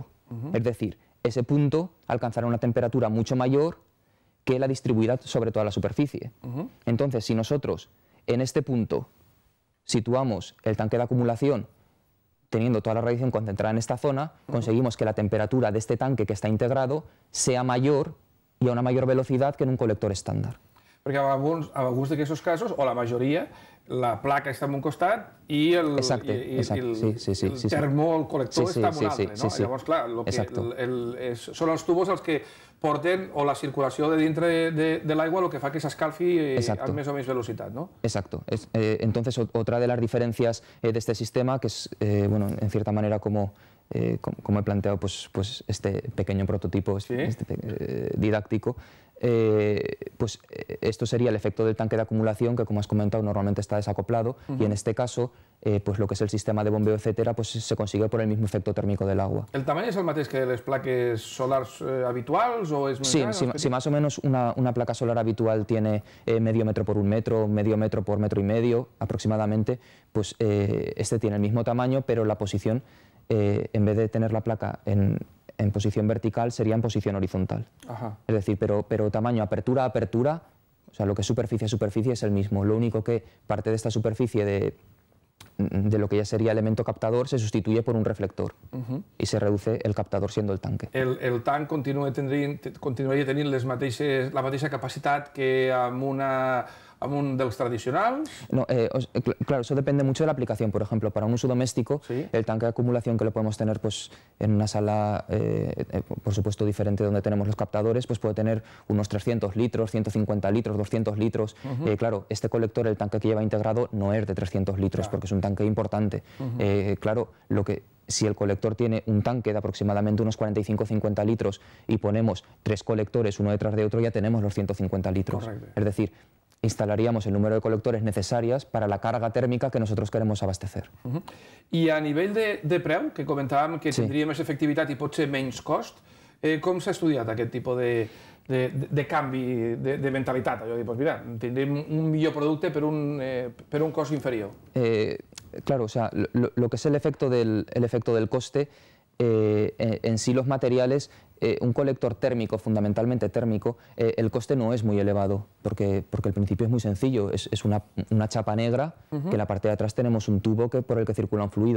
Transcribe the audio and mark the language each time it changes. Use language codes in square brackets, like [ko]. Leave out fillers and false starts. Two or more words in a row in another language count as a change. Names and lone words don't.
[es] Es decir, ese punto alcanzará una temperatura mucho mayor que la distribuida sobre toda la superficie. Entonces, si nosotros en este punto situamos el tanque de acumulación teniendo toda la radiación concentrada en esta zona, conseguimos que la temperatura de este tanque que está integrado sea mayor y a una mayor velocidad que en un colector estándar. [ca] Perquè en alguns d'aquests casos, o la majoria, la placa està en un costat i el termocolector està en un altre. Llavors, clar, són els tubos els que porten o la circulació de dintre de l'aigua el que fa que s'escalfi amb més o menys velocitat, ¿no? [es] Exacto. Entonces, otra de las diferencias de este sistema, que es, bueno, en cierta manera como he planteado pues este pequeño prototipo didáctico, pues esto sería el efecto del tanque de acumulación que, como has comentado, normalmente está desacoplado y en este caso pues lo que es el sistema de bombeo, etcétera, pues se consigue por el mismo efecto térmico del agua. ¿El tamaño [ca] es el mateix que les plaques solars habituals o es més gran? [es] Sí, más o menos una placa solar habitual tiene medio metro por un metro, medio metro por metro y medio aproximadamente, pues este tiene el mismo tamaño, pero la posición, en vez de tener la placa en posición vertical, sería en posición horizontal. Es decir, pero tamaño apertura a apertura, o sea, lo que es superficie a superficie es el mismo. Lo único que parte de esta superficie de lo que ya sería elemento captador se sustituye por un reflector y se reduce el captador siendo el tanque. [ca] El tanc continuaria tenint la mateixa capacitat que amb un dels tradicionals? [es] No, claro, eso depende mucho de la aplicación. Por ejemplo, para un uso doméstico, el tanque de acumulación que lo podemos tener pues, en una sala, por supuesto, diferente donde tenemos los captadores, pues puede tener unos 300 litros, 150 litros, 200 litros. Claro, este colector, el tanque que lleva integrado, no es de 300 litros porque es un tanque importante. Claro, si el colector tiene un tanque de aproximadamente unos 45-50 litros y ponemos 3 colectores uno detrás de otro, ya tenemos los 150 litros. [ca] Correcte. [es] Es decir, instalaríamos el número de colectores necesarias para la carga térmica que nosotros queremos abastecer. [ca] I a nivell de preu, que comentàvem que tindria més efectivitat i potser menys cost, Com s'ha estudiat aquest tipus de canvi de mentalitat? Allò de dir, doncs mira, tindrem un millor producte per un cost inferior. [es] Claro, o sea, lo que es el efecto del coste, en sí los materiales, un colector térmico, fundamentalmente térmico, el coste no es muy elevado, porque el principio es muy sencillo, es una chapa negra, que en la parte de atrás tenemos un tubo por el que circula un fluido.